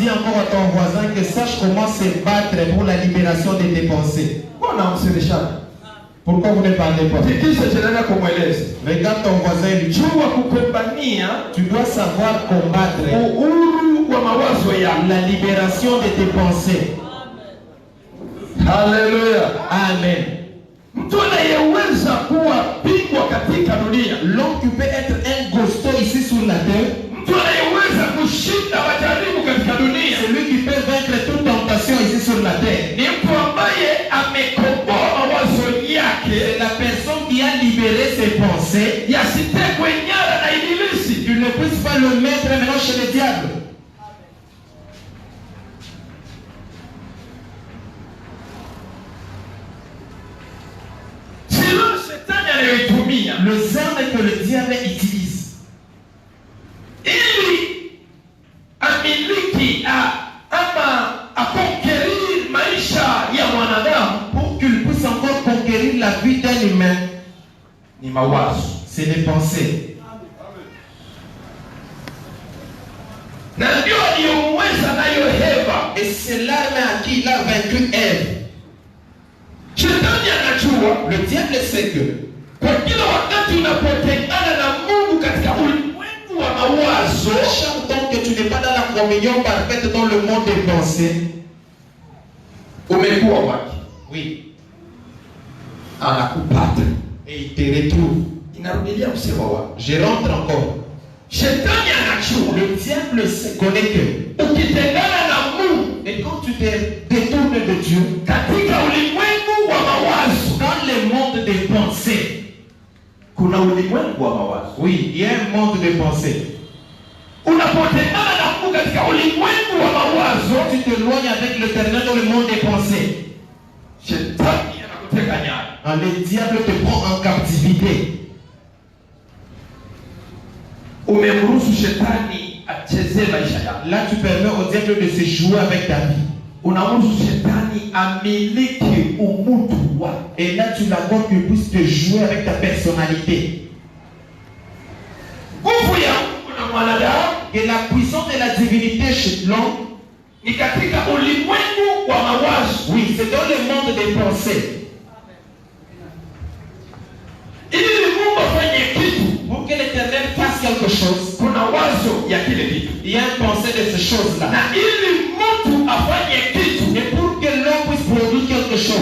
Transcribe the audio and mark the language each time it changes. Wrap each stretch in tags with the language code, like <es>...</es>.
<fr>dis encore à ton voisin que sache comment se battre pour la libération de tes pensées.</fr> <sw>Mbona msemeshana?</sw> <fr>Pourquoi vous ne parlez pas?</fr> <sw>Tikisa jirani yako mweleze.</sw> <fr>Regarde ton voisin et lui dis,</fr> <sw>Jua kukombania</sw> <fr>tu dois savoir combattre</fr> <sw>uhuru wa mawazo yako.</sw> <fr>la libération de tes pensées. Haleluya. Amen.</fr> <sw>Mtu anayeweza kuwa bingwa katika dunia,</sw> <fr>L'homme qui peut être un gosto ici sur la terre,</fr> <sw>mtu anayeweza kushinda majaribu katika dunia,</sw> <fr>celui qui peut vaincre toute tentation ici sur la terre,</fr> <sw>ni mtu ambaye amekomboa mawazo yake</sw> <fr>c'est la personne qui a libéré ses pensées,</fr> <sw>yasitekwe nyara na ibilisi.</sw> <fr>tu ne puisses pas le mettre maintenant chez le diable.</fr> <sw>Silaha shetani anayoitumia</sw> <fr>Les armes que le diable utilise</fr> <sw>ili amiliki ama akonquérir maisha ya mwanadamu</sw> <fr>pour qu'il puisse encore conquérir la vie d'un humain,</fr> <sw>ni mawazo.</sw> <fr>c'est les pensées.</fr> <sw>Na ndio aliyomweza nayo Eva.</sw> <fr>Et c'est l'arme à qui il a vaincu Ève.</fr> <sw>Shetani anajua</sw> <fr>Le diable sait que</fr> <sw>kwa kila wakati unapotengana na Mungu katika ulimwengu wa mawazo,</sw> <fr>chaque temps que tu n'es pas dans la communion parfaite dans le monde des pensées,</fr> <sw>umekuwa wake,</sw> <fr>oui,</fr> <sw>anakupata.</sw> <fr>et il te retrouve.</fr> <sw>Inarudilia msemo wako.</sw> <fr>Je rentre encore.</fr> <sw>Shetani anajua</sw> <fr>Le diable connaît que,</fr> <sw>ukitengana na Mungu</sw> <fr>et quand tu te détournes de Dieu,</fr> <sw>katika ulimwengu wa mawazo,</sw> <fr>dans le monde des pensées,</fr> <sw>kuna ulimwengu wa mawazo.</sw> <fr>oui, il y a un monde de pensées.</fr> <sw>Unapotengana na Mungu katika ulimwengu wa mawazo,</sw> <fr>Tu t'éloignes avec l'éternel dans le monde des pensées.</fr> <sw>shetani anakuteka nyara.</sw> <fr>Le diable te prend en captivité.</fr> <sw>Umemruhusu shetani achezee maisha yako.</sw> <fr>Là, tu permets au diable de se jouer avec ta vie.</fr> <sw>Unamruhusu shetani amiliki umutu wako.</sw> <fr>Et là, tu l'accordes qu'il puisse te jouer avec ta personnalité.</fr> <sw>Nguvu ya Mungu na mwanadamu</sw> <fr>Et la puissance de la divinité chez l'homme,</fr> <sw>ni katika ulimwengu wa mawazo.</sw> <fr>oui, c'est dans le monde des pensées.</fr> <sw>Ili Mungu afanye kitu,</sw> <fr>Pour que l'éternel fasse quelque chose,</fr> <sw>kuna wazo ya kile kitu.</sw> <fr>il y a une pensée de ces choses-là.</fr> <sw>Na ili mtu afanye kitu,</sw> <fr>Et pour que l'homme puisse produire quelque chose,</fr>